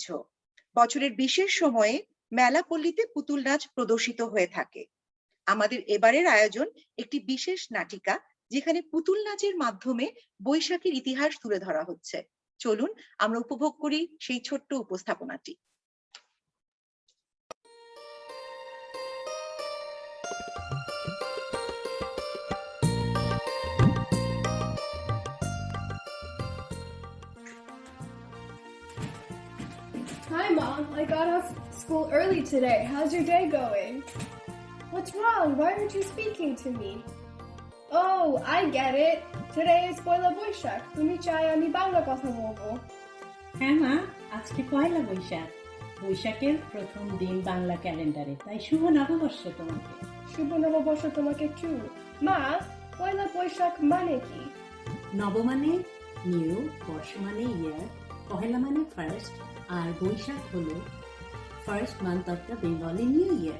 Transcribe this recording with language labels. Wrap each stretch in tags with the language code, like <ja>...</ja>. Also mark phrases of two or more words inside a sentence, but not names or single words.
<bn>বছরের বিশেষ সময়ে মেলাপল্লীতে পুতুল নাচ প্রদর্শিত হয়ে থাকে। আমাদের এবারের আয়োজন একটি বিশেষ নাটিকা, যেখানে পুতুল নাচের মাধ্যমে বৈশাখীর ইতিহাস তুলে ধরা হচ্ছে। চলুন আমরা উপভোগ করি সেই ছোট্ট উপস্থাপনাটি।</bn> <en>Hi, Mom. I got off school early today. How's your day going? What's wrong? Why aren't you speaking to me? Oh, I get it. Today is Poila Boishak.</en> <bn>তুমি চাই আমি বাংলা কথা বলবো. হ্যাঁ মা, আজকে পয়লা বৈশাখ, বৈশাখের প্রথম দিন বাংলা ক্যালেন্ডারে, তাই শুভ নববর্ষ তোমাকে। শুভ নববর্ষ তোমাকে টু। মা, পয়লা বৈশাখ মানে কি? নব মানে নিউ, বর্ষ মানে ইয়ার, পহেলা মানে ফার্স্ট, আর বৈশাখ হলো</bn> <en>first month of the Bengali new year.</en>